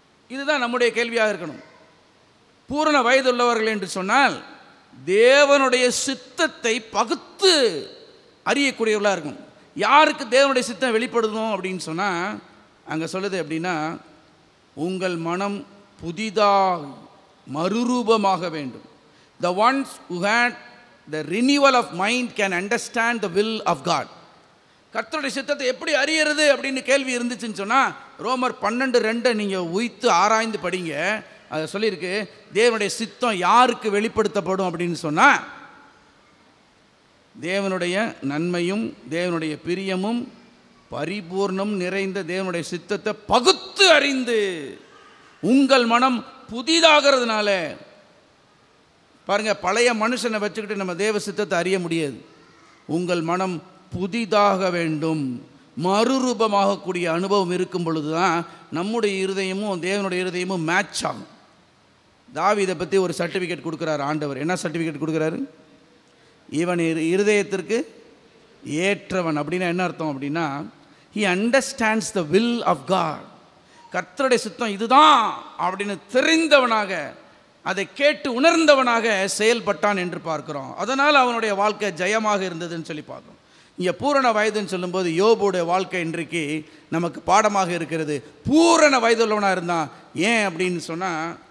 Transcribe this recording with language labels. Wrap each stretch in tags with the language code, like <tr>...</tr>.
<ta>இதுதான் நம்முடைய கேள்வியாக இருக்கணும். பூரண வயதுள்ளவர்கள் என்று சொன்னால் தேவனுடைய சித்தத்தை பகுத்து அறியக்கூடியவர்களாக இருக்கும். யாருக்கு தேவனுடைய சித்தம் வெளிப்படுதணும் அப்படின்னு சொன்னால், அங்கே சொல்லுது அப்படின்னா, உங்கள் மனம் புதிதாக மறுரூபமாக வேண்டும்.</ta> <en>The ones who had the renewal of mind can understand the will of God.</en> <ta>கர்த்தருடைய சித்தத்தை எப்படி அறியறது அப்படின்னு கேள்வி இருந்துச்சுன்னு சொன்னால், ரோமர் 12:2 நீங்கள் உய்த்து ஆராய்ந்து படிங்க. அதை சொல்லியிருக்கு, தேவனுடைய சித்தம் யாருக்கு வெளிப்படுத்தப்படும் அப்படின்னு சொன்னால், தேவனுடைய நன்மையும் தேவனுடைய பிரியமும் பரிபூர்ணம் நிறைந்த தேவனுடைய சித்தத்தை பகுத்து அறிந்து உங்கள் மனம் புதிதாகிறதுனால. பாருங்கள், பழைய மனுஷனை வச்சுக்கிட்டு நம்ம தேவ சித்தத்தை அறிய முடியாது. உங்கள் மனம் புதிதாக வேண்டும், மறுரூபமாகக்கூடிய அனுபவம் இருக்கும் பொழுது தான் நம்முடைய இருதயமும் தேவனுடைய இருதயமும் மேட்ச் ஆகும். தாவீதை பற்றி ஒரு சர்டிஃபிகேட் கொடுக்குறாரு ஆண்டவர். என்ன சர்டிஃபிகேட் கொடுக்குறாரு? இவன் இருதயத்திற்கு ஏற்றவன். அப்படின்னா என்ன அர்த்தம் அப்படின்னா,</ta> <en>he understands the will of God.</en> <ta>கர்த்தருடைய சித்தம் இதுதான் அப்படின்னு தெரிந்தவனாக, அதை கேட்டு உணர்ந்தவனாக செயல்பட்டான் என்று பார்க்கிறோம். அதனால் அவனுடைய வாழ்க்கை ஜெயமாக இருந்ததுன்னு சொல்லி பார்க்கிறோம். இங்கே பூரண வயதுன்னு சொல்லும்போது யோபுடைய வாழ்க்கை இன்றைக்கு நமக்கு பாடமாக இருக்கிறது. பூரண வயதுள்ளவனாக இருந்தான். ஏன் அப்படின்னு சொன்னால்,</ta>